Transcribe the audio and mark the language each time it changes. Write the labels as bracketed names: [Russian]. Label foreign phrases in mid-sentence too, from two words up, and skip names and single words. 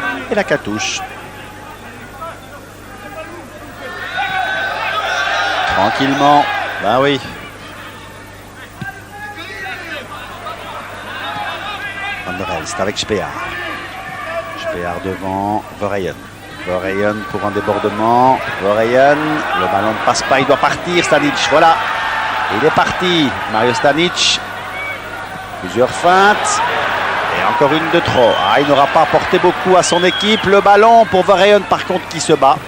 [French] Et la Catouche. Tranquillement. Ben oui. Van der Elst avec Speer. Speer devant Verheyen. Verheyen pour un débordement. Verheyen. Le ballon ne passe pas. Il doit partir. Stanic. Voilà. Il est parti. Mario Stanic. Plusieurs feintes. Et encore une de trop. Ah, il n'aura pas apporté beaucoup à son équipe. Le ballon pour Verheyen par contre qui se bat.